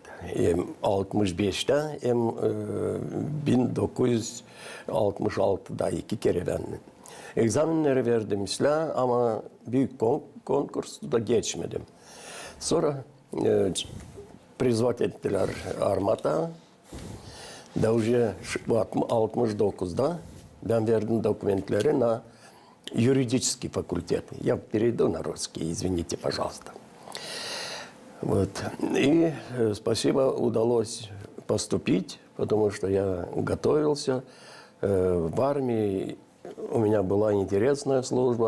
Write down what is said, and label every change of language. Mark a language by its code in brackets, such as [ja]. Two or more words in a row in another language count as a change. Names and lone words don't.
[gag] Hem 65'te hem 1966'da iki kere ben egzaminleri verdim isla ama büyük konkursta da geçmedim. Sonra призвать ettiler armata. Da уже 69'da ben verdim dokumentleri [ru] на юридический факультет. Я перейду на русский, извините, пожалуйста. Вот. И спасибо, удалось поступить, потому что я готовился. В армии у меня была интересная служба.